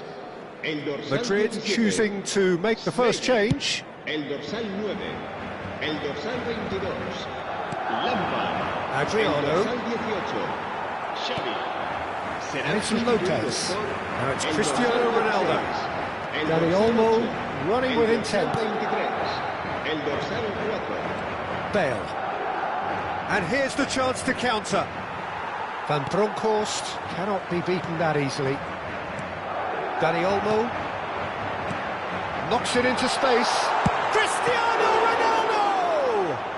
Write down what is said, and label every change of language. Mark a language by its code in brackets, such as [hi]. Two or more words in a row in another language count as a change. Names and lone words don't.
[es] El dorsal Madrid 17, [en] choosing to make the first change. [es] El dorsal 9. El dorsal 22. Lampard. Adriano. El dorsal 18. Xavi. Será [en] And it's Lopez. Now it's [es] el Cristiano dorsal Ronaldo. 16, el Dani dorsal Olmo 8, [en] running [es] el [en] with [es] dorsal [en] intent. [es] 23. El dorsal 4. Bale. [en] And here's the chance to counter. Van Bronckhorst cannot be beaten that easily. Dani Olmo knocks it into space. Cristiano Ronaldo!